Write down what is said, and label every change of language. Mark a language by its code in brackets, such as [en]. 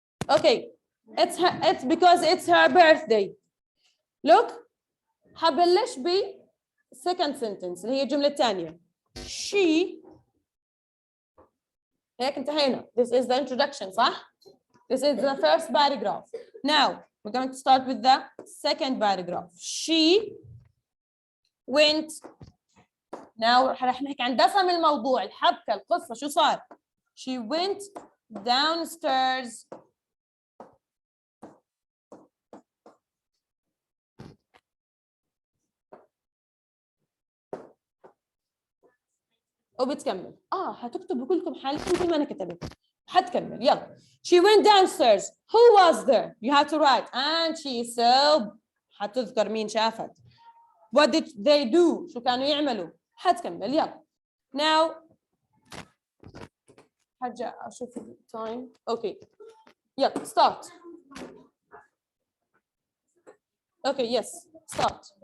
[en] Okay, it's because it's her birthday. [ar] Look, حبلش ب [en] second sentence [ar] اللي هي الجملة الثانية. [en] She. [ar] هيك انتهينا. [en] This is the introduction, صح؟ This is the first paragraph. Now we're going to start with the second paragraph. She went. [ar] Now رح نحكي عن دسم الموضوع، الحبكة، القصة، شو صار؟ [en] She went downstairs. [ar] وبتكمل. هتكتبوا كلكم حالكم زي ما انا كتبت. حتكمل يلا. [en] She went downstairs. Who was there? You have to write. And she saw. [ar] حتذكر مين شافت. [en] What did they do? [ar] شو كانوا يعملوا؟ حتكمل يلا. Now حاجة أشوف time. [en] Okay. يلا start. Okay, yes. Start.